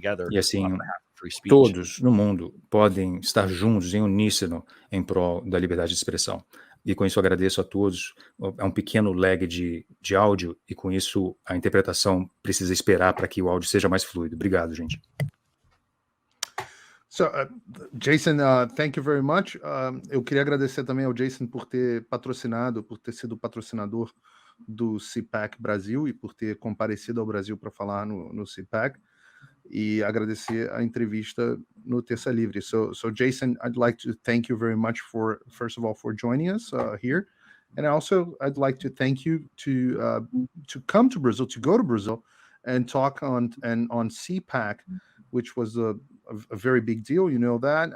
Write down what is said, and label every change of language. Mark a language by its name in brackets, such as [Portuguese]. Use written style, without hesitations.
[Portuguese] E assim, todos no mundo podem estar juntos em uníssono em prol da liberdade de expressão. E com isso agradeço a todos. É um pequeno lag de áudio e com isso a interpretação precisa esperar para que o áudio seja mais fluido. Obrigado, gente. [English] So, Jason, thank you very much. [Portuguese] Eu queria agradecer também ao Jason por ter sido patrocinador do CPAC Brasil e por ter comparecido ao Brasil para falar no CPAC. E agradecer a entrevista no Terça Livre. [English] So Jason, I'd like to thank you very much first of all, for joining us here. And also, I'd like to thank you to come to Brazil, to go to Brazil and talk on CPAC, which was a very big deal. You know that.